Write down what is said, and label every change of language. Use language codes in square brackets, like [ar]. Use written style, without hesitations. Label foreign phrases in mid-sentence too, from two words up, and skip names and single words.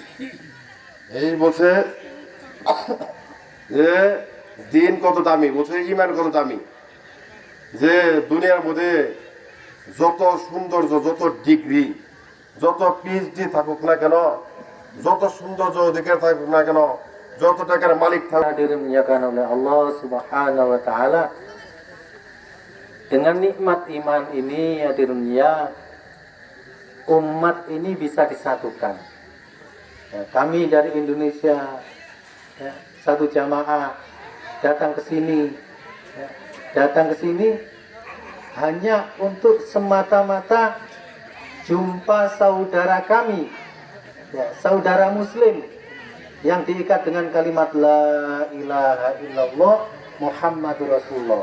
[bn] এই বলছে যে দিন কত দামি, বলছে ঈমান কত দামি। যে দুনিয়ার মধ্যে যত সৌন্দর্য, যত ডিগ্রি, যত পিএইচডি থাকুক না কেন, যত সৌন্দর্য দেখে থাকুক না কেন, যত টাকার মালিক থাকুক, [id] dimuliakan oleh Allah [ar] سبحانه وتعالى. [id] Dengan nikmat iman ini ya di dunia, umat ini bisa disatukan. Ya, kami dari Indonesia, ya, satu jamaah datang ke sini, ya, datang ke sini hanya untuk semata-mata jumpa saudara kami, ya, saudara Muslim yang diikat dengan kalimat [ar] لا إله إلا الله محمد رسول الله.